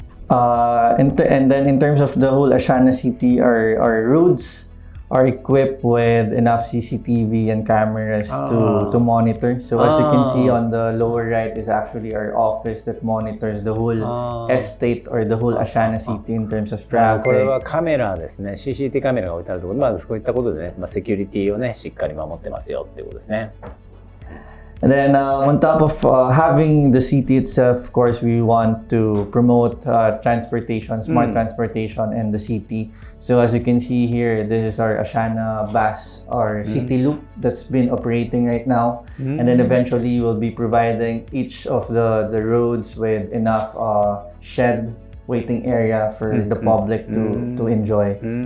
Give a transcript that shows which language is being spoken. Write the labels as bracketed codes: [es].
[en] And then in terms of the whole Asiana City, our roads are equipped with enough CCTV and cameras to monitor. So as you can see on the lower right is actually our office that monitors the whole estate or the whole Asiana City in terms of traffic. [ja] これはカメラですね。 CCTV カメラが置いてあるところで、まずこういったことでね、セキュリティをねしっかり守ってますよっていうことですね。 [en] And then on top of having the city itself, of course, we want to promote transportation, smart transportation in the city. So as you can see here, this is our Asiana bus or city loop that's been operating right now. And then eventually we'll be providing each of the roads with enough shed waiting area for the public to enjoy.